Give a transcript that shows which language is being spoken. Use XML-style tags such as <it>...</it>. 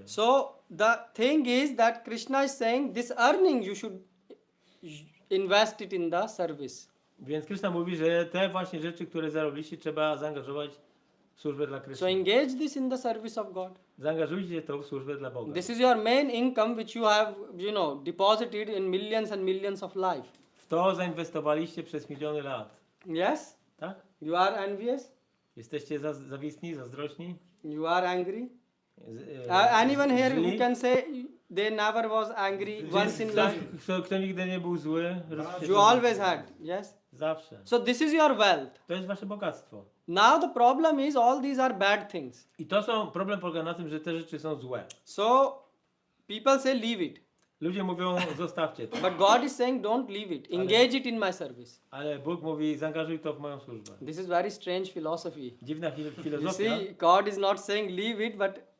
<en>So the thing is that Krishna is saying this earning you should invest it in the service.</en> <pl>Więc Krishna mówi, że te właśnie rzeczy, które zarobiliście, trzeba zaangażować w służbę dla</pl> <en>So</en> <pl>Kryszny.</pl> <en>engage this in the service of God.</en> <pl>Zaangażujcie to w służbę dla Boga.</pl> <en>This is your main income which you have, deposited in millions and millions of life.</en> <pl>W to zainwestowaliście przez miliony lat.</pl> <en>Yes?</en> <pl>Tak?</pl> <en>You are envious?</en> <pl>Jesteście zawistni, zazdrośni?</pl> <en>You are angry?</en> <pl>Z-</pl> <en>Anyone here</en> <pl>źli?</pl> <en>who can say they never was angry once in life?</en> <pl>Kto nigdy nie był zły?</pl> <en>You always had. Yes?</en> <pl>Zawsze.</pl> <en>So this is your wealth.</en> <pl>To jest wasze bogactwo.</pl> <en>Now the problem is all these are bad things.</en> <pl>I problem polega na tym, że te rzeczy są złe.</pl> <en>So people say leave it.</en> <pl>Ludzie mówią, zostawcie to.</pl> <en>But God is saying don't leave it. Engage it in my service.</en> <pl>Ale Bóg mówi, zaangażuj to w moją służbę.</pl> <en>This is very strange philosophy.</en> <pl>Dziwna</pl> <en>You</en> <pl>filozofia.</pl> <en>see, God is not saying leave it, but</en>